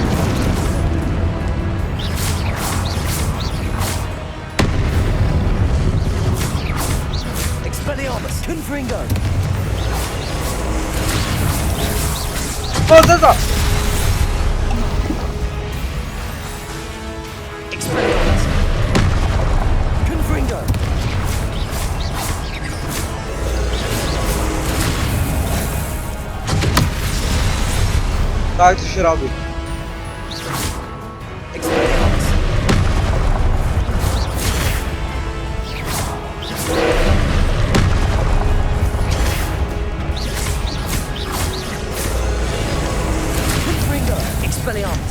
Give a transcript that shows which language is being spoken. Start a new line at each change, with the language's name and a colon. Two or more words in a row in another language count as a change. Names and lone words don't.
Polish: Expelliarmus! Confringo! Pozycja! Expelliarmus! Confringo! Tak to się robi. Expelliarmus! Confringo! Expelliarmus!